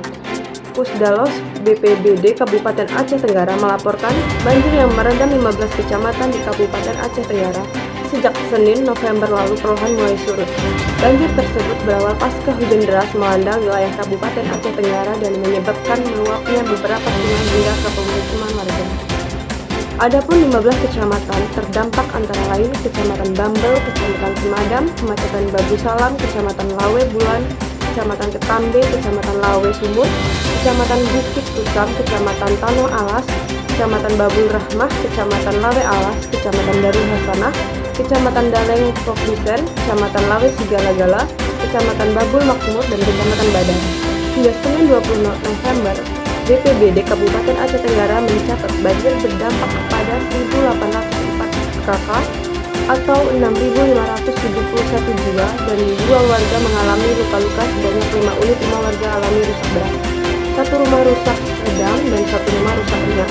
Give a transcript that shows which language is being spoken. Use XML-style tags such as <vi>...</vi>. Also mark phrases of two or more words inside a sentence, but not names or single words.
<id>Pusdalos BPBD Kabupaten Aceh Tenggara melaporkan banjir yang merendam 15 kecamatan di Kabupaten Aceh Tenggara sejak Senin November lalu perlahan mulai surut. Banjir tersebut berawal pasca hujan deras melanda wilayah Kabupaten Aceh Tenggara dan menyebabkan meluapnya beberapa sungai hingga ke pemukiman warga. Adapun 15 kecamatan terdampak antara lain Kecamatan Bambel, Kecamatan Semadam, Kecamatan Babu Salam, Kecamatan Lawe Bulan, Kecamatan Ketambe, Kecamatan Lawe Sumur, Kecamatan Bukit Tusam, Kecamatan Tanoh Alas, Kecamatan Babul Rahmah, Kecamatan Lawe Alas, Kecamatan Darul Hasanah, Kecamatan Daleng Pokdisen, Kecamatan Lawe Sigalagala, Kecamatan Babul Makmur, dan Kecamatan Badan. Hingga Senin 20 November, BPBD Kabupaten Aceh Tenggara mencatat banjir berdampak kepada 1.804 kakak atau 6.571 jiwa dan 2 warga mengalami luka-luka sebanyak 5 unit rumah warga alami rusak berat, 1 rumah rusak sedang dan 1 rumah rusak ringan.</id>